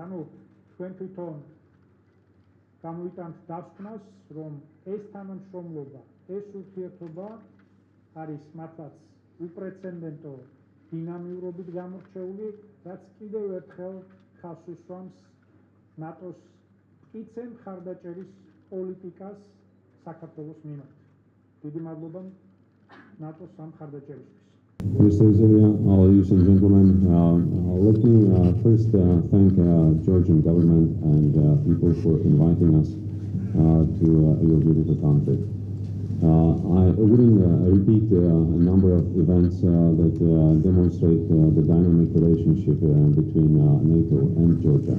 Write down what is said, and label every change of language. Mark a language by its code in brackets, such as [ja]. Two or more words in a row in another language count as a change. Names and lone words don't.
[ka] ჩვენ თვითონ გამოვიტანთ დასკვნას, რომ ეს თანამშრომლობა, ეს ურთიერთობა არის მართლაც უპრეცედენტო დინამიურობით გამორჩეული, რაც კიდევ ერთხელ ხაზს უსვამს ნატოს მტკიცე მხარდაჭერის პოლიტიკას საქართველოს მიმართ. დიდი მადლობა ნატოს ამ მხარდაჭერისთვის. [en] Tavdacvaizoria, ladies and gentlemen, let me first thank Georgian government and people for inviting us to your beautiful country. I wouldn't repeat a number of events that demonstrate the dynamic relationship between NATO and Georgia.